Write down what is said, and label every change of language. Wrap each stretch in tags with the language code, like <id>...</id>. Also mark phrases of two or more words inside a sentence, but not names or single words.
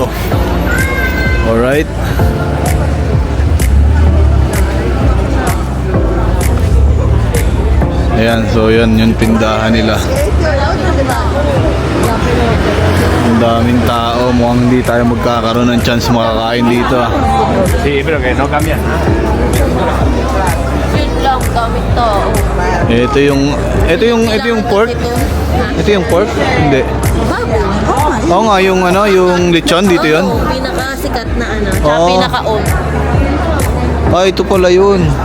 <en>Alright.</en> <tl>Ayan, so yan yung tindahan nila. Ang daming tao, mukhang hindi tayo magkakaroon ng chance makakain dito.</tl> <es>Sí, pero que no cambian.</es> <tl>yun lang, gamit to. Ito yung pork. Ito yung pork? Hindi. Oo nga, yung ano, yung lechon dito yun. Oo, pinakasikat na ano. Tsaka Oo. pinaka-old. Ah, ito pala yun.</tl>